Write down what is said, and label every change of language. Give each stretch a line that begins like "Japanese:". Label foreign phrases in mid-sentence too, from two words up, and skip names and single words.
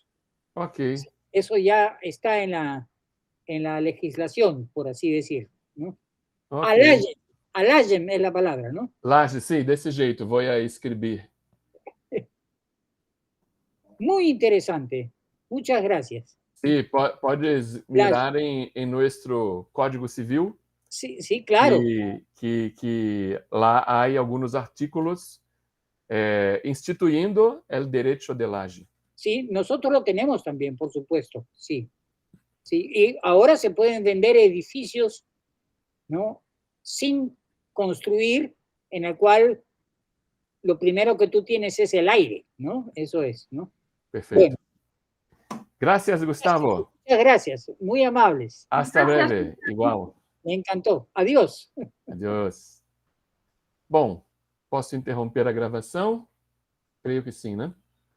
Spanish: Ok. Eso ya está en la legislación, por así decir, ¿no? Okay. Alagem es la palabra, ¿no?
Portuguese: Laje, sim, desse jeito, vou a escrever.
Spanish: Muy interesante. Muchas gracias. Sí, podes mirar en nuestro Código Civil. Sí, claro.
Portuguese: Que lá há
Spanish: algunos artículos instituyendo el derecho de laje. Sí, nosotros lo tenemos también, por supuesto, sí. Sí, y ahora se pueden vender edificios, ¿no? Sin construir, en el cual lo primero que tú tienes es el aire, ¿no? Eso es, ¿no? Perfeito. Bueno. Gracias, Gustavo. Muchas gracias, muy amables. Hasta breve, igual. Me encantó. Adiós. Adiós.
Portuguese: Bom, posso interromper a gravação? Creio que sim, né?